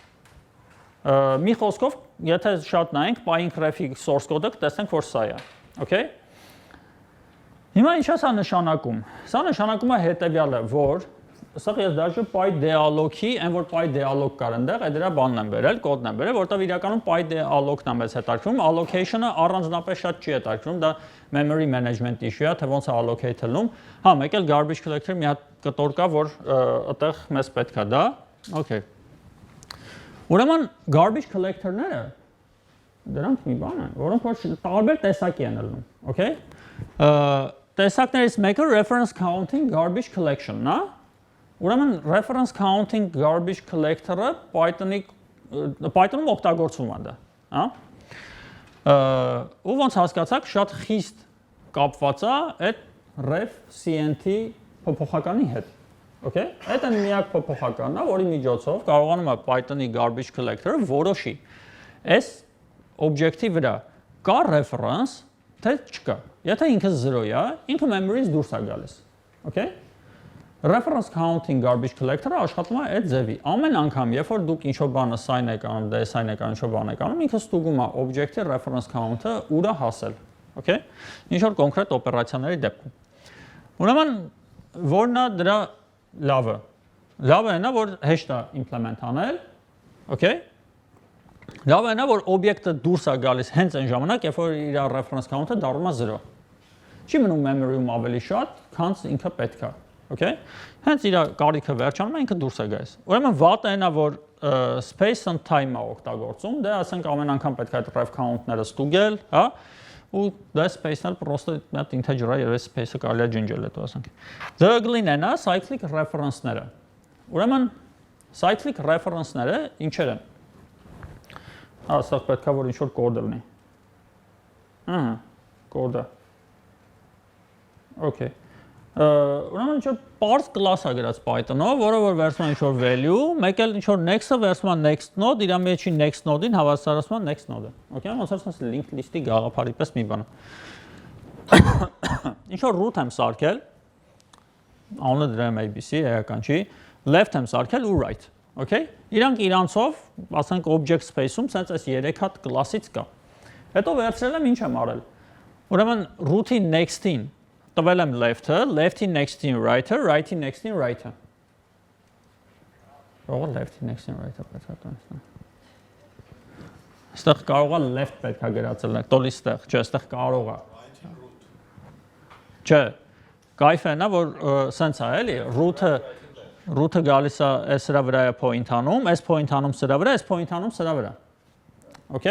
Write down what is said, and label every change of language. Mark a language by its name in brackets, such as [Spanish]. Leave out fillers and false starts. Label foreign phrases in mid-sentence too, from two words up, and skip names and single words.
[Armenian] Մի խոսքով, եթե շատ նայենք, py-ink ref-ի [English] source code- [Armenian] ը կտեսնենք, որ սա է։ Okay։ Հիմա ինչ է սա նշանակում։ Սա նշանակում է հետևյալը, որ սա ես դաժե py dialog-ի, այն որ py dialog կար այնտեղ, այդ դրա բանն եմ բերել, կոդն եմ բերել, որտեղ իրականում py dialog-ն է մեզ հետաքրքրում, allocation-ը առանձնապես շատ չի հետաքրքրում, դա [English] memory management issue [Armenian] է, թե ոնց է allocate ելնում։ Հա, մեկ էլ [English] garbage collector [Armenian] մի հատ կտոր կա, որ այդտեղ մեզ պետք է դա։ Okay։ Ուրեմն [English] garbage collector- [Armenian] ները դրանք մի բան են, որոնք որ տարբեր տեսակի են ելնում, okay։ Տեսակներից մեկը [English] reference counting garbage collection- [Armenian] ն է։ Ուրեմն [English] reference counting garbage collector- [Armenian] ը Python-ում օգտագործվում է դա, հա։ Ու ոնց հասկացաք, շատ խիստ կապված է այդ ref cnt փոփոխականի հետ։ Okay? Այդ այն միակ փոփոխականն է, որի միջոցով կարողանում է Python-ի [English] garbage collector- [Armenian] ը որոշի այս օբյեկտի վրա կա reference, թե չկա։ Եթե ինքը 0 է, ինքը memory-ից դուրս է գալիս։ Okay? [English] Reference counting garbage collector- [Armenian] ը աշխատում է այդ ձևի։ Ամեն անգամ, երբ որ դուք ինչ-որ բանը sign եք անում, assign եք անում, ինչ-որ բան եք անում, ինքը ստուգում է օբյեկտի [English] reference count- [Armenian] ը ուր է հասել։ Okay? Ինչ-որ կոնկրետ օպերացիաների դեպքում։ Ուրեմն որն է դրա լավը։ Լավը այն է, որ հեշտ է implement անել, okay? Լավը այն է, որ օբյեկտը դուրս է գալիս հենց այն ժամանակ, երբ որ իր [English] reference count- [Armenian] ը դառնում է 0։ Չի մնում memory-ում ավելի շատ, քան ինքը պետք է, okay? Հենց իր կարիքը վերջանում է, ինքը դուրս է գալիս։ Ուրեմն վատը այն է, որ [English] space and time- [Armenian] ը օգտագործում, դե ասենք ամեն անգամ պետք է այդ [English] ref count- [Armenian] ները ստուգել, հա? Ու դա space-ն պրոստը մի հատ integer-ը եւ այս space-ը կարելի է ջնջել հետո ասենք։ Դրգլին են, cyclic reference-ները։ Ուրեմն cyclic reference-ները ինչեր են։ Այստեղ պետք է որ ինչ-որ կոդ լինի։ Ահա, կոդը։ Okay։ Ուրեմն ինչ-որ parse class-ը գրած Python-ով, որը որ վերցնում է ինչ-որ value, մեկ էլ ինչ-որ next-ը վերցնում է [English] next node, [Armenian] իր մեջի [English] next node- [Armenian] ին հավասարացնում է [English] next node- [Armenian] ը։ Okay, ոնց ասես [English] link list- [Armenian] ի գաղափարի պես մի բան։ Ինչ-որ root եմ սարքել, անունը դրեմ ABC, էական չի, left եմ սարքել ու right։ Okay? Իրանք իրանցով, ասենք [English] object space- [Armenian] ում, սենց այս 3 հատ class-ից կա։ Հետո վերցրել եմ ինչ եմ արել։ Ուրեմն root-ի next-ին տվել եմ left-ը, left-ի next-ին right-ը, right-ի next-ին right-ը։ Կարող է left-ի next-ին right-ը պետք է տանեմ։ Այստեղ կարող է left պետք է գրածել, տոլի ստեղ, չէ, այստեղ կարող է։ Չէ, կայֆը նա որ սենց է էլի, root-ը գալիս է այս սրա վրա է point անում, այս point անում սրա վրա, այս point անում սրա վրա։ Okay?